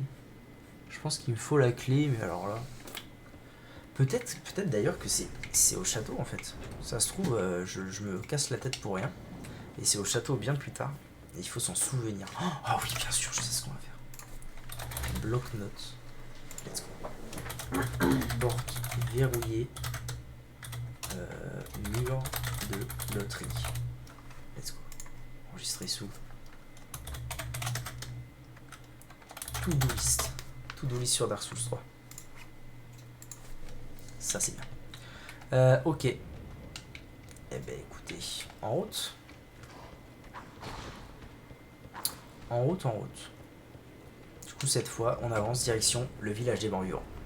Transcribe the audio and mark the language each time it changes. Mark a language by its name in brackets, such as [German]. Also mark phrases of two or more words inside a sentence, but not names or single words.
[French] Je pense qu'il me faut la clé, mais alors là. Peut-être d'ailleurs que c'est au château en fait. Ça se trouve, je me casse la tête pour rien. Et c'est au château bien plus tard. Et il faut s'en souvenir. Oh oui, bien sûr, je sais ce qu'on va faire. Bloc-notes. [English] Let's go. [French] Porte verrouillée. Mur de loterie. [English] Let's go. [French] Enregistrer sous. [English] To-do list. To-do list [French] sur Dark Souls 3. Ça c'est bien. Ok. Eh ben écoutez, en route. En route. Du coup cette fois on avance direction le village des morts-vivants.